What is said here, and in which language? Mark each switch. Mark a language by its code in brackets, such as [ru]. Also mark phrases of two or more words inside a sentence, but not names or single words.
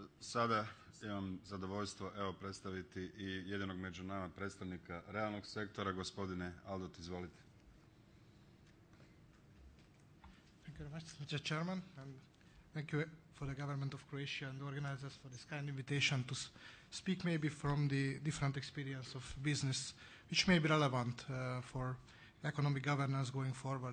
[hr] Sada imam zadovoljstvo predstaviti i jedinog među nama predstavnika realnog sektora, gospodine Áldott, izvolite. [en] Thank you very much, Mr. Chairman, and thank you for the government of Croatia and the organizers for this kind invitation to speak maybe from the different experience of business, which may be relevant for economic governance going forward.